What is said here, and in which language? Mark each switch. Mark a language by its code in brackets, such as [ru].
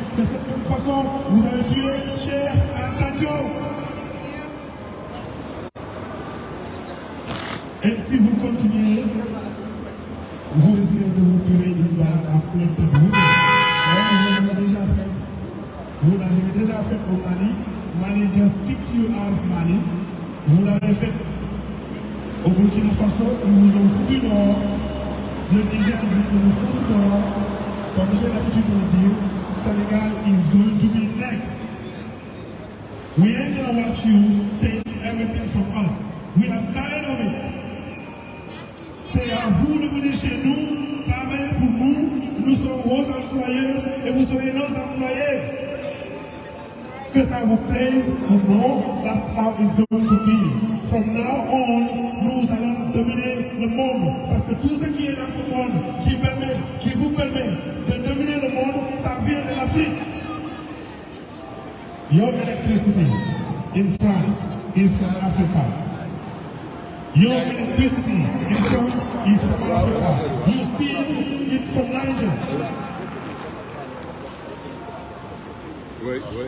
[fr] De cette même façon, vous avez tué Cheikh Anta Diop. Et si vous continuez, vous risquez de vous tirer une balle à plein tête vous. Vous l'avez déjà fait. Vous l'avez déjà fait au Mali. [en] Mali just kicked you out of Mali. [fr] Vous l'avez fait au Burkina Faso. Ils vous ont foutu dehors. Le Niger vous foutu dehors. Comme j'ai l'habitude de le dire, [en] Senegal is going to be next. We ain't gonna watch you take everything from us. We are tired of it. [fr] C'est à vous de venir chez nous, travailler pour nous. Nous sommes vos employeurs et vous serez nos employés. Que ça vous plaise ou non, [en] that's how it's going to be. From now on, [fr] nous allons dominer le monde. Parce que tout ce qui est dans ce monde, qui vous permet de dominer le monde, ça vient de l'Afrique. [en] Your electricity in France is from Africa. Your electricity in France is from Africa. You steal it from Niger. Wait.